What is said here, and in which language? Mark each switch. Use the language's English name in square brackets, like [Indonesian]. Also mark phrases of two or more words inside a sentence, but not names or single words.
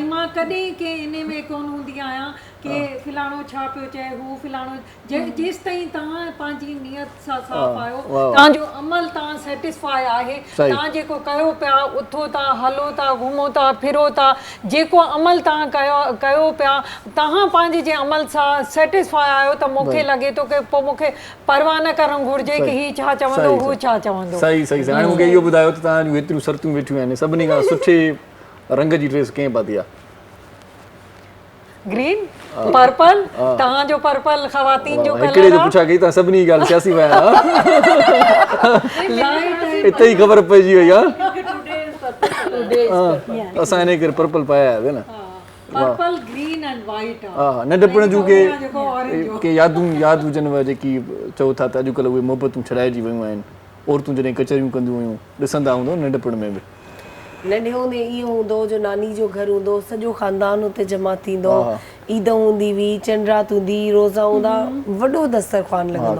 [Sindhi] ऐं मां कॾहिं कंहिं इन में कोन हूंदी आहियां की फिलाणो छा पियो चए हू फिलाणो जेसि ताईं तव्हां पंहिंजी नियत सां साफ़ आहियो तव्हांजो अमल तव्हां सेटिस्फाई आहे तव्हां जेको कयो पिया उथो था हलो था घुमो था फिरो था जेको अमल तव्हां कयो पिया तव्हां पंहिंजे जे अमल सां सेटिस्फाई आहियो त मूंखे लॻे थो की पोइ मूंखे परवाह न करणु घुरिजे की ही छा चवंदो हू छा चवंदो सही सही हाणे मूंखे इहो ॿुधायो त तव्हांजूं हेतिरियूं शर्तूं वेठियूं आहिनि सभिनी खां सुठे रंग जी ड्रेस कंहिं पाती आहे [English] green purple [Sindhi] तव्हांजो पर्पल ख़वातीन जो कलर हिकिड़े जो पुछा कई तव्हां सभिनी ॻाल्हि सियासी विया हिते ई ख़बर पइजी वई आहे असां हिन करे पर्पल पाया आहियां न [English] purple green and white [Sindhi] हा नंढपण जूं के यादि हुजनि जेकी चओ था त अॼुकल्ह उहे मोहबतूं छॾाइजी वियूं आहिनि औरतूं जॾहिं कचहरियूं कंदियूं हुयूं ॾिसंदा हूंदो नंढपण में बि नंढे हूंदे इहो हूंदो जो नानी जो घर हूंदो सॼो ख़ानदान हुते जमा थींदो ईद हूंदी हुई चंडरात हूंदी रोज़ा हूंदा वॾो दस्तरख़्वान लॻंदो